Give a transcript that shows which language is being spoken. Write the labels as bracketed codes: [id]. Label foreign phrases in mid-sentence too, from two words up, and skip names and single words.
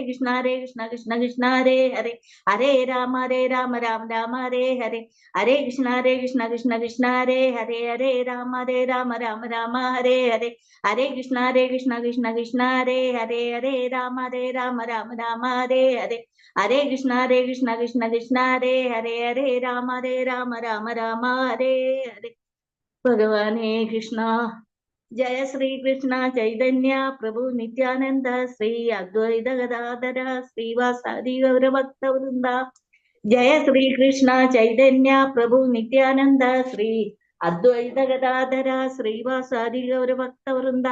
[sa] കൃഷ്ണ കൃഷ്ണ കൃഷ്ണ ഹരേ ഹരേ ഹരേ രാമ രാമ ഹരേ ഹരേ ഹരേ കൃഷ്ണ കൃഷ്ണ കൃഷ്ണ ഹരേ ഹരേ ഹരേ രാമ രാമ ഹരേ ഹരേ ഹരേ കൃഷ്ണ കൃഷ്ണ കൃഷ്ണ ഹരേ ഹരേ ഹരേ രാമ രാമ ഹരേ ഹരേ ഹരേ കൃഷ്ണ കൃഷ്ണ കൃഷ്ണ ഹരേ ഹരേ ഹരേ രാമ രാമ ഹരേ ഹരേ ഭഗവാനേ കൃഷ്ണ. ജയ ശ്രീകൃഷ്ണ ചൈതന്യ പ്രഭു നിത്യാനന്ദ ശ്രീ അദ്വൈത ഗദാധര ശ്രീവാസാദി ഗൗരഭക്തവൃന്ദ. ജയ ശ്രീകൃഷ്ണ ചൈതന്യ പ്രഭു നിത്യാനന്ദ ശ്രീ അദ്വൈത ഗദാധര ശ്രീവാസാദി ഗൗരഭക്തവൃന്ദ.